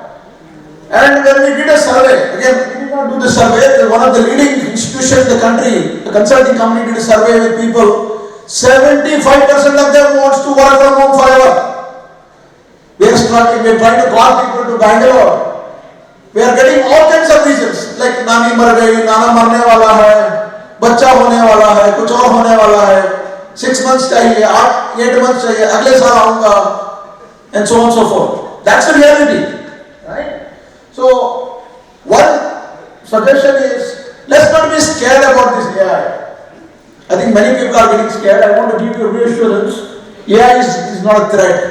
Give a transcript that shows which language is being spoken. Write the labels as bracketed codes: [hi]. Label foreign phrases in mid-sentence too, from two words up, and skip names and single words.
[en] And when we did a survey, again, we did not do the survey, one of the leading institutions in the country, the consulting company did a survey with people, 75% of them wants to work from home forever. We are struggling, we are trying to call people to Bangalore. We are getting all kinds of reasons, like [hi] नानी मर गई, नाना मरने वाला है, बच्चा होने वाला है, कुछ और होने वाला है, 6 months चाहिए, 8 months चाहिए, अगले साल आऊँगा, [en] and so on and so forth. That's the reality, right? So, one suggestion is, let's not be scared about this AI. I think many people are getting scared. I want to give you reassurance. AI is not a threat.